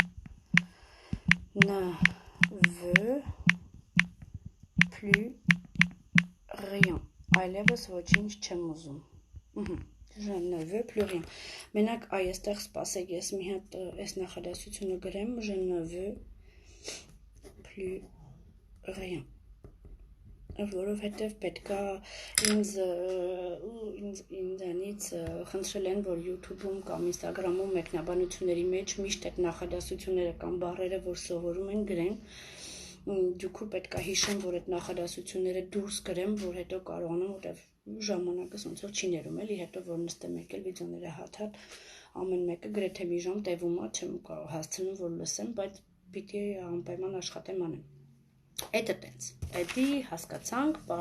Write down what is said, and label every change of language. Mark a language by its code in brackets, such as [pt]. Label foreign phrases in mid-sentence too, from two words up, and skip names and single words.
[fr] ne veux plus rien, [hy] այլևս ոչինչ չեմ ուզում, [fr] je ne veux plus rien, [hy] մենակ այստեղ սպասեք, ես մի հատ այս նախադասությունը գրեմ, [fr] je ne veux plus rien, [hy] որովհետև պետքա ինձանից խնդրել են, որ YouTube-ում կամ Instagram-ում մեկնաբանությունների մեջ միշտ այդ նախադասությունները կամ բառերը, որ սովորում են գրեն, դուքու պետքա հիշեմ, որ այդ նախադասությունները դուրս գրեմ, որ հետո կարողանամ, որտև ժամանակս ոնց որ չի ներում, էլի հետո որ նստեմ եկել վիդեոները հատ-հատ, ամեն մեկը գրեթե մի ժամ տևում է, չեմ կարող հասցնում, որ լսեմ, բայց պիտի անպայման աշխատեմ անեմ։ Էդը տենց, էդի հասկացանք,